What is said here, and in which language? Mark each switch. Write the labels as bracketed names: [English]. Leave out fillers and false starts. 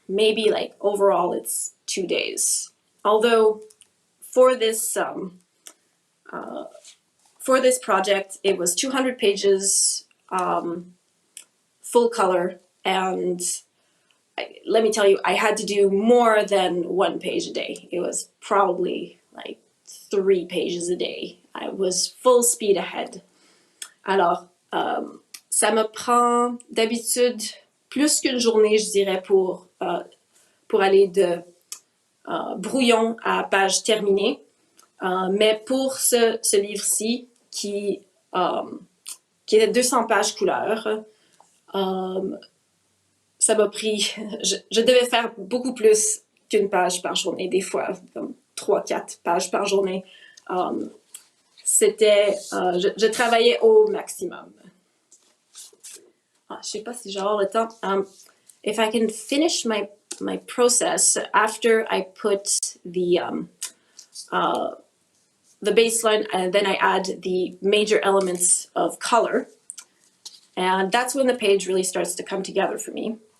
[English] Maybe like overall it's 2 days. Although for this project, it was 200 pages, full color, and let me tell you, I had to do more than 1 page a day. It was probably like 3 pages a day. I was full speed ahead. [French] Alors, ça me prend d'habitude plus qu'une journée, je dirais, pour aller de brouillon à page terminée. Mais pour ce livre-ci, qui était 200 pages couleur, ça m'a pris... Je devais faire beaucoup plus qu'une page par journée, des fois, comme 3-4 pages par journée. Je travaillais au maximum. Je sais pas si j'ai le temps. [English] If I can finish my process after I put the baseline, and then I add the major elements of color, and that's when the page really starts to come together for me.